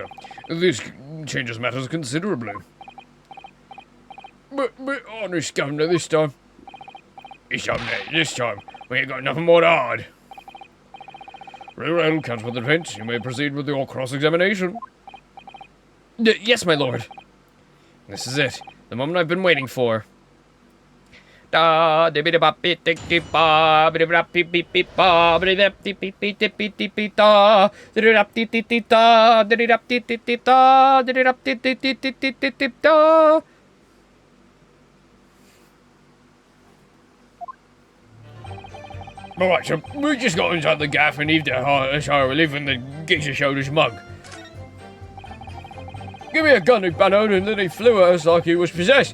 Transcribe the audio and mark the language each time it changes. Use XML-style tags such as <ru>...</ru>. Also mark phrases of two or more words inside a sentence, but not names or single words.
<en>This changes matters considerably. But honest, Governor, this time we ain't got nothing more to hide. Very well, count for the defense. You may proceed with your cross-examination. Yes, my lord. This is it. The moment I've been waiting for. Da da ba bit tick ba ba ba beep beep beep ba ba beep beep beep beep beep beep beep da da beep beep beep da da beep beep beep da da beep beep beep beep da. Alright, so we just got inside the gaff and heaved a sigh of relief when the geezer showed his mug. Give me a gun, he bellowed, and then he flew at us like he was possessed.</en>